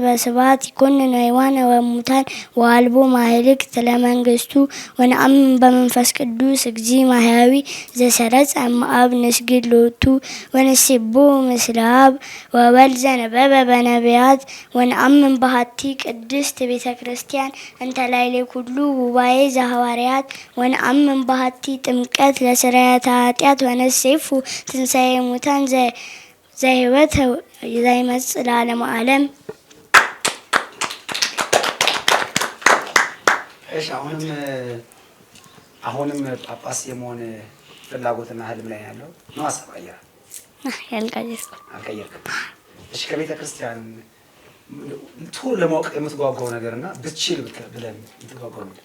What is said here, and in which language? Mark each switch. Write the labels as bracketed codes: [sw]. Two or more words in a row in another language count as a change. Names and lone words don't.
[gez] በስብሐት ይኰንነ ሕያዋነ ወሙታን ወአልቦ ማኅልቅት ለመንግሥቱ ወነአምን በመንፈስ ቅዱስ እግዚእ ማሕያዊ ዘሰረጸ እምአብ ንስግድ ሎቱ ወንሴብሖ ምስለ አብ ወወልድ ዘነበበ በነቢያት ወነአምን በሀቲ ቅድስት ቤተ ክርስቲያን እንተ ላዕሌ ኩሉ ጉባኤ ዘሐዋርያት ወነአምን በሀቲ ጥምቀት ለስርየተ ኃጢአት ወነሴፉ ትንሣኤ ሙታን ዘሕይወት ዘይመጽእ ለዓለመ ዓለም። [am] እሺ አሁንም ጳጳስ የመሆን ፍላጎትና ህልም ላይ ያለው ነው። ሀሳብ አልቀየርክም። እሺ ከቤተ ክርስቲያን ቶሎ ለማወቅ የምትጓጓው ነገርና ብትችል ብለን የምትጓጓው ነገር